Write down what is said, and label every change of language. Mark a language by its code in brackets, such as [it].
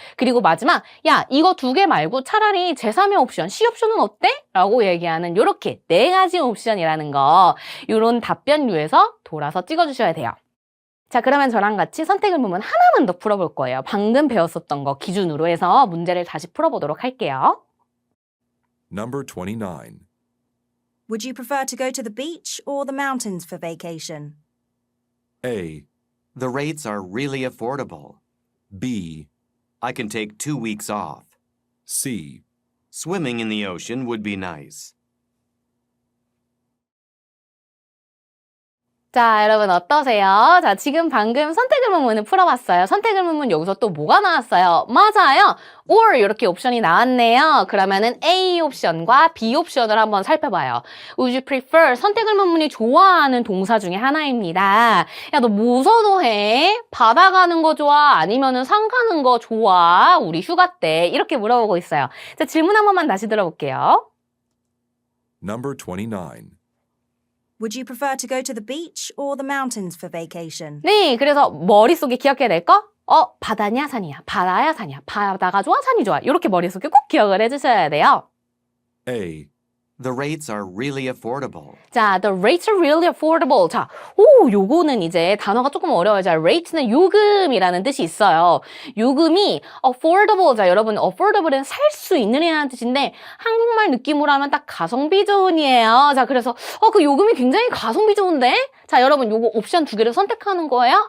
[ko] 그리고 마지막 야, 이거 2개 말고 차라리 제3의 옵션 C 옵션은 어때? 라고 얘기하는 요렇게 4가지 옵션이라는 거. 요런 답변류에서 돌아서 찍어주셔야 돼요. 자, 그러면 저랑 같이 선택 의문문 하나만 더 풀어볼 거예요. 방금 배웠었던 거 기준으로 해서 문제를 다시 풀어보도록 할게요. [en] Number 29. Would you prefer to go to the beach or the mountains for vacation? A, The rates are really affordable. B, I can take 2 weeks off. C. Swimming in the ocean would be nice. [ko] 자, 여러분 어떠세요? 자, 지금 방금 선택 의문문을 풀어봤어요. 선택 의문문 여기서 또 뭐가 나왔어요? 맞아요. or 이렇게 옵션이 나왔네요. 그러면은 A 옵션과 B 옵션을 한번 살펴봐요. [en] Would you prefer [ko] 선택 의문문이 좋아하는 동사 중에 하나입니다. 야, 너 뭐 선호해? 바다 가는 거 좋아? 아니면은 산 가는 거 좋아? 우리 휴가 때 이렇게 물어보고 있어요. 자, 질문 한 번만 다시 들어볼게요. [en] Number 29. Would you prefer to go to the beach or the mountains for vacation? [ko] 네, 그래서 머릿속에 기억해야 될 거? 바다냐 산이야? 바다야 산이야? 바다가 좋아? 산이 좋아? 이렇게 머릿속에 꼭 기억을 해주셔야 돼요. [en] A, The rates are really affordable. 자, the rates are really affordable. [ko] 자, 요거는 이제 단어가 조금 어려워요. 자, rate는 요금이라는 뜻이 있어요. 요금이 affordable. 자, 여러분, affordable은 살 수 있는이라는 뜻인데 한국말 느낌으로 하면 딱 가성비 좋은이에요. 자, 그래서 그 요금이 굉장히 가성비 좋은데? 자, 여러분, 요거 옵션 2개를 선택하는 거예요.